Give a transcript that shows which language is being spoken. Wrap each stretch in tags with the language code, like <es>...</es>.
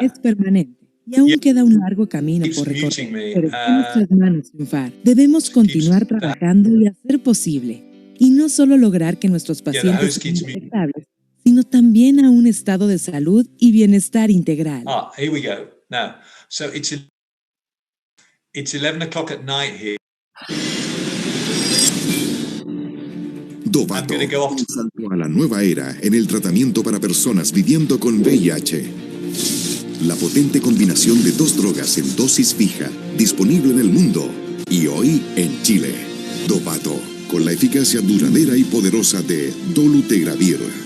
<es>Es permanente y aún queda un largo camino por recorrer, pero está en nuestras manos triunfar. Debemos continuar trabajando y hacer posible, y no solo lograr que nuestros pacientes sean detectables, sino también a un estado de salud y bienestar integral.</es> <en>Here we go. Now, so it's 11 o'clock at night here.</en> <es>Dovato, un salto a la nueva era en el tratamiento para personas viviendo con VIH. La potente combinación de dos drogas en dosis fija, disponible en el mundo y hoy en Chile. Dovato, con la eficacia duradera y poderosa de dolutegravir.</es>